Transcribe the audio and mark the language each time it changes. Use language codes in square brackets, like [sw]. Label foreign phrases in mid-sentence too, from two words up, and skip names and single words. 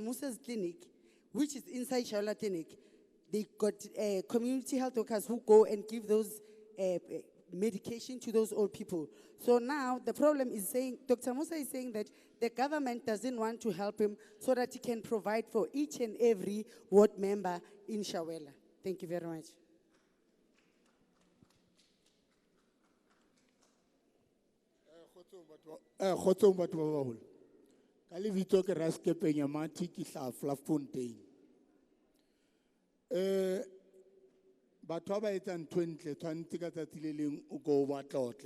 [en] Musa's clinic, which is inside Shawela Clinic, they got community health workers who go and give those medication to those old people. So now the problem is saying, Dr. Musa is saying that the government doesn't want to help him so that he can provide for each and every ward member in Shawela. Thank you very much. [st] Kgotsong batho ba baholo. Ka lebitso ke Raskepe Nyamati ke hlaha Fontaine. batho ba etsang ntho e ntle tshwanetse ka tsatsi le leng o ko ba tlotle.